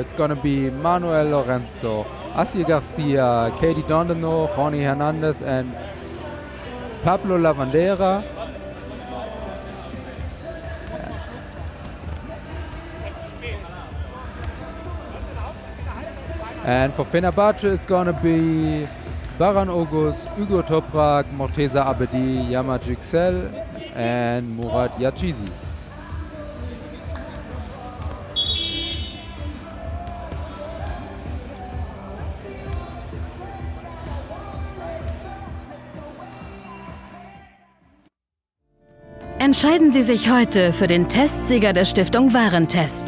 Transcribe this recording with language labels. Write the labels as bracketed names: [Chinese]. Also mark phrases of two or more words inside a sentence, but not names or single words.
[English] It's gonna be Manuel Lorenzo, Asier Garcia, Katie Dondano, Ronnie Hernandez, and Pablo Lavandera. And for FENERBAHÇE it's gonna be Baran August, Ugo Toprak, Morteza Abedi, Yamaz Yüksel, and Murat Yachizi. [German] Entscheiden Sie sich heute für den Testsieger der Stiftung Warentest.